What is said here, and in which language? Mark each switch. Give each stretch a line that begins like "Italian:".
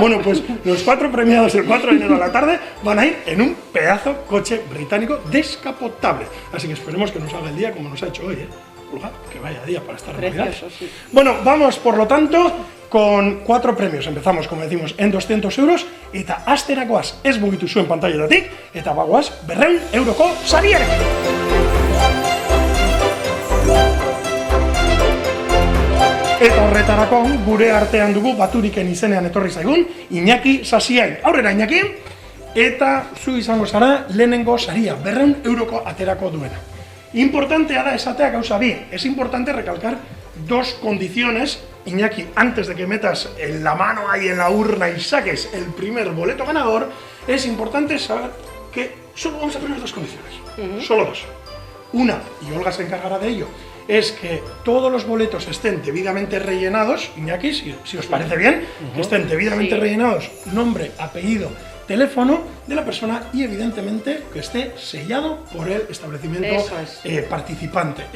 Spanish: Bueno, pues los 4 premiados el 4 de enero a la tarde van a ir en un pedazo coche británico descapotable. Así que esperemos que nos haga el día como nos ha hecho hoy, Olga, que vaya día para estar en Navidad. Sí. Bueno, vamos por lo tanto con 4 premios. Empezamos, como decimos, en 200 euros.
Basque: Eta asterakoaz ez mugitu zuen pantailetatik, eta bagoaz 200 euroko sariarekin. Eta horretarako gure artean dugu Baturiken izenean etorri zaigun Iñaki Sasiain. Aurrera Iñaki, eta zu izango zara lehenengo saria, 200 euroko aterako duena. Importantea da esatea gauza bi,
Spanish: es importante recalcar 2 condiciones. Iñaki, antes de que metas la mano ahí en la urna y saques el primer boleto ganador, es importante saber que solo vamos a tener 2 condiciones, solo 2. Una, y Olga se encargará de ello, es que todos los boletos estén debidamente rellenados, Iñaki, si os parece bien, que estén debidamente rellenados, nombre, apellido, teléfono de la persona y evidentemente que esté sellado por el establecimiento participante.